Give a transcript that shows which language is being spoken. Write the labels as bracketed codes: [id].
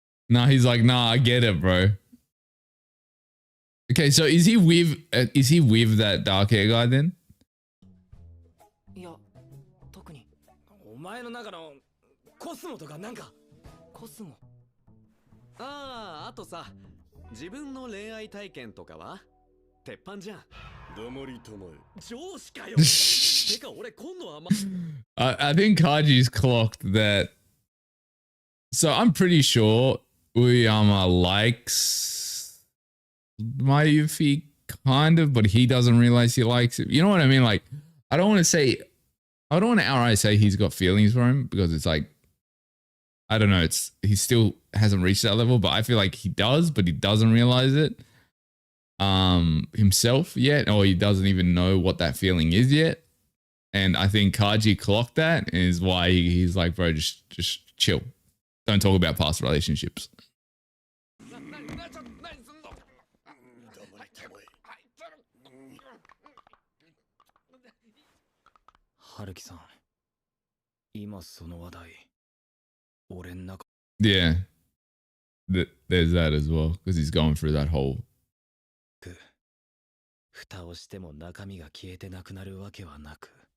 [en] Nah, he's like, nah, I get it, bro. Okay, so is he with that dark hair guy then? [ja] いや、特に。お前の中のコスモとかなんか。コスモ。ああ、あとさ、自分の恋愛体験とかは鉄板じゃん。黙りたまえ。上司かよ。てか俺今度は [en] I think Kaji's clocked that. So I'm pretty sure Uyama likes Mayufi kind of, but he doesn't realize he likes it. You know what I mean? Like, I don't want to outright say he's got feelings for him because it's like, I don't know. He still hasn't reached that level, but I feel like he does, but he doesn't realize it himself yet, or he doesn't even know what that feeling is yet. And I think Kaji clocked that is why he's like, bro, just chill. Don't talk about past relationships. [ja] 春樹さん、今その話題、俺ん中。 [en] Yeah, there's that as well because he's going through that whole. [ja] 蓋をしても中身が消えてなくなるわけはなく。